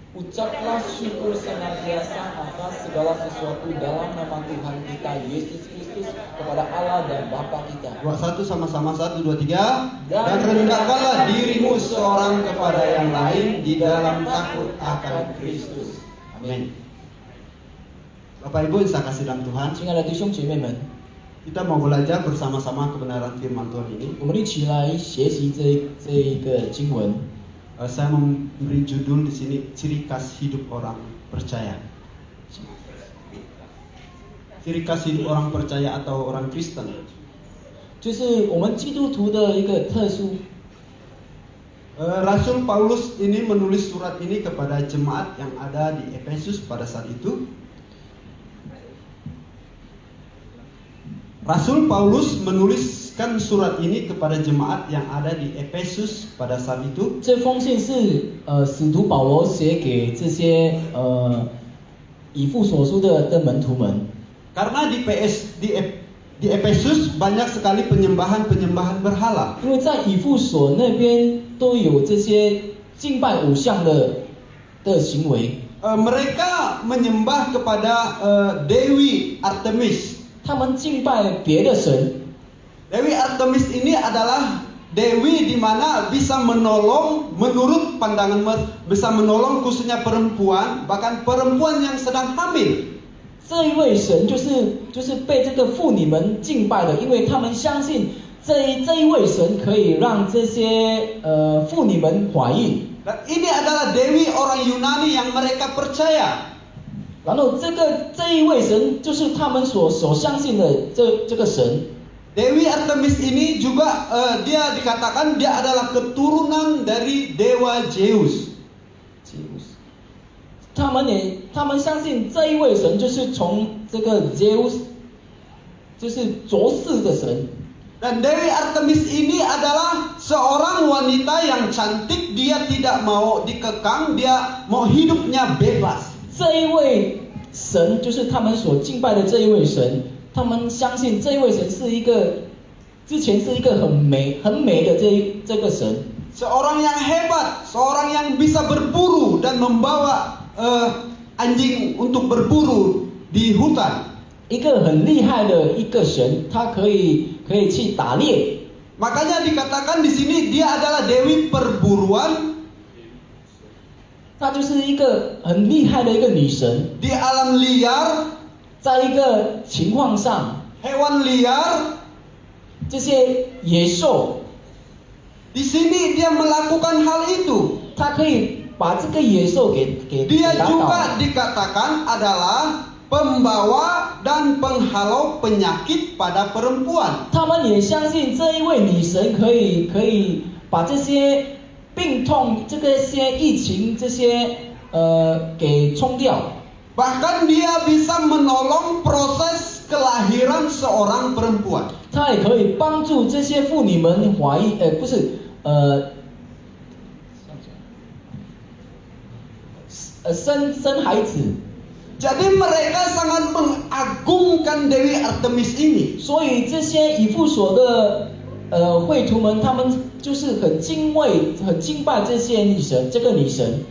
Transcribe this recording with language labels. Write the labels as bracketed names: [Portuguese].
[Indonesian] Ucaplah syukur senantiasa atas segala sesuatu dalam nama Tuhan kita Yesus Kristus kepada Allah dan Bapa kita. 21 sama-sama 1, 2, 3. Dan rendahkanlah dirimu seorang kepada yang lain di dalam takut akan Kristus. Amin. Bapak Ibu yang saya kasih dalam Tuhan, [Chinese] 亲爱的弟兄姐妹们， [Indonesian] kita mau belajar bersama-sama kebenaran firman Tuhan ini. [Chinese] 我们一起来学习这一个经文。 [Indonesian] Saya memberi judul di sini ciri khas hidup orang percaya. Ciri khas hidup orang percaya atau orang Kristen. [Chinese] 就是我们基督徒的一个特殊。 [Indonesian] Rasul Paulus ini menulis surat ini kepada jemaat yang ada di Efesus pada saat itu. Rasul Paulus menuliskan surat ini kepada jemaat yang ada di Efesus pada saat itu. [Chinese] 这封信是使徒保罗写给这些以弗所书的门徒们。 [Indonesian] Karena di Efesus banyak sekali penyembahan berhala. [Chinese] 因为在以弗所那边都有这些敬拜偶像的行为。 [Indonesian] Mereka menyembah kepada Dewi Artemis. [Chinese] 他们敬拜别的神。 [Indonesian] Dewi Artemis ini adalah dewi di mana bisa menolong, menurut pandangan bisa menolong khususnya perempuan, bahkan perempuan yang sedang hamil. [Chinese] 这一位神就是被这个妇女们敬拜的，因为他们相信这一位神可以让这些妇女们怀孕。 [Indonesian] Dan ini adalah dewi orang Yunani yang mereka percaya. [Chinese] 然后这一位神就是他们所相信的这个神。 [Indonesian] Dewi Artemis ini juga dia dikatakan dia adalah keturunan dari dewa Zeus. [Chinese] 他们相信这一位神就是从这个 Zeus， 就是卓氏的神。 [Indonesian] Dan Dewi Artemis ini adalah seorang wanita yang cantik, dia tidak mau dikekang, dia mau hidupnya bebas. [Chinese] 这一位神就是他们所敬拜的这一位神，他们相信这一位神是一个之前是一个很美的这个神。 [Indonesian] Seorang yang hebat, seorang yang bisa berburu dan membawa anjing untuk berburu di hutan. [Chinese] 一个很厉害的一个神，他可以去打猎。 [Indonesian] Makanya dikatakan di sini dia adalah dewi perburuan. [Chinese] 她就是一个很厉害的一个女神。 [Indonesian] Di alam liar, [Chinese] 在一个情况上， [Indonesian] hewan liar, [Chinese] 这些野兽， [Indonesian] Di sini dia melakukan hal itu. [Chinese] 他可以把这个野兽给 [Indonesian] Dia [Chinese] 打倒。 [Indonesian] juga dikatakan adalah pembawa dan penghalau penyakit pada perempuan. [Chinese] 他们也相信这一位女神可以把这些病痛、这个些疫情、这些给冲掉。 [Indonesian] Bahkan dia bisa menolong proses kelahiran seorang perempuan. [Chinese] 他也可以帮助这些妇女们怀孕，不是生孩子。 [Indonesian] Jadi mereka sangat mengagungkan Dewi Artemis ini. [Chinese] 所以这些以弗所的会徒们，他们就是很敬畏、很敬拜这些女神，这个女神。